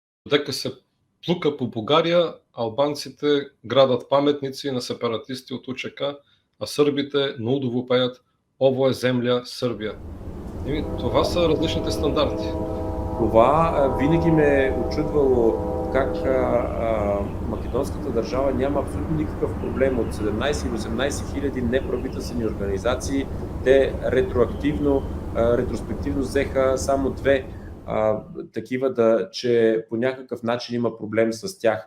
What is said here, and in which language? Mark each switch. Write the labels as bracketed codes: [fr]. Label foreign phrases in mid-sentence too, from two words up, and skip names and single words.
[mk] дека се плука по Бугарија, албанците градат паметници на сепаратисти од УЧК, а србите на удово пеат [sr] "Ово е земја Србија". [bg] Това са различните стандарти. Това винаги ме е очудвало как македонската държава няма абсолютно никакъв проблем от 17 или 18 хиляди неправителствени организации. Те ретроспективно взеха само 2 такива, че по някакъв начин има проблем с тях.